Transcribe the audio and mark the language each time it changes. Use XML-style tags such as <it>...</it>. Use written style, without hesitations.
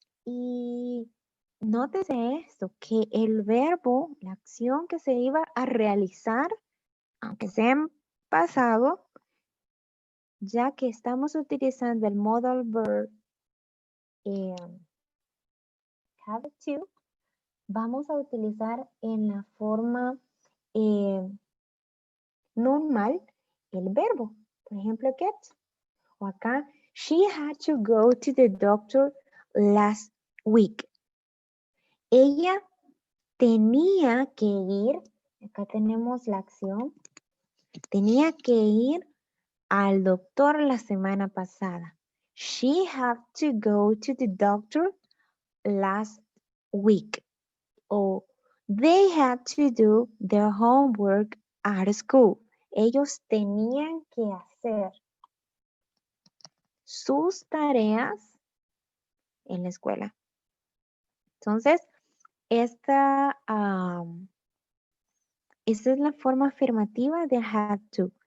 <es>Y nótese esto, que el verbo, la acción que se iba a realizar, aunque sea en pasado, ya que estamos utilizando el modal verb have to, vamos a utilizar en la forma normal el verbo. Por ejemplo, get. O acá,</es> <en>she had to go to the doctor last week.</en> <es>Ella tenía que ir, acá tenemos la acción, tenía que ir al doctor la semana pasada.</es> <en>She had to go to the doctor last week. O they had to do their homework at school.</en> <es>Ellos tenían que hacer sus tareas en la escuela. Entonces, esta es la forma afirmativa de had to.</es>